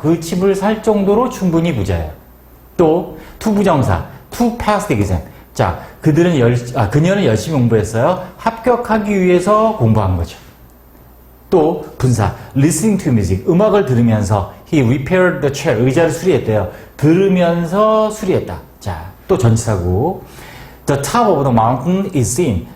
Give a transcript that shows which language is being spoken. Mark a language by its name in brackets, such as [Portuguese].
[Korean] 그 집을 살 정도로 충분히 부자예요. 또 투부정사, [English] to pass the exam. [Korean] 자, 그녀는 열심히 공부했어요. 합격하기 위해서 공부한 거죠. 또 분사, [English] listening to music. [Korean] 음악을 들으면서 [English] he repaired the chair. [Korean] 의자를 수리했대요. 들으면서 수리했다. 자, 또 전치사구. [English] The top of the mountain is seen.